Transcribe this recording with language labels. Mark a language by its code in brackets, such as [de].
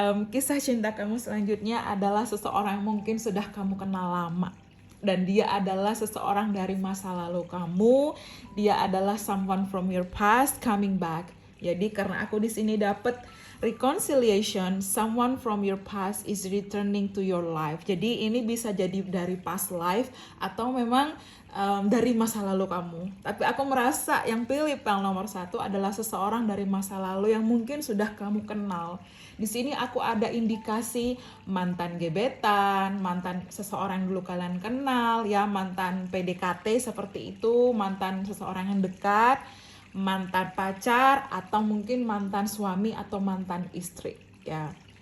[id] Kisah cinta kamu selanjutnya adalah seseorang yang mungkin sudah kamu kenal lama. Dan dia adalah seseorang dari masa lalu kamu. Dia adalah [en] someone from your past coming back. [id] Jadi karena aku di sini dapat reconciliation, [en] someone from your past is returning to your life. [id] Jadi ini bisa jadi dari past life atau memang dari masa lalu kamu. Tapi aku merasa yang pilih pile nomor 1 adalah seseorang dari masa lalu yang mungkin sudah kamu kenal. Di sini aku ada indikasi mantan gebetan, mantan seseorang yang dulu kalian kenal, ya mantan PDKT seperti itu, mantan seseorang yang dekat, mantan pacar, atau mungkin mantan suami atau mantan istri, ya.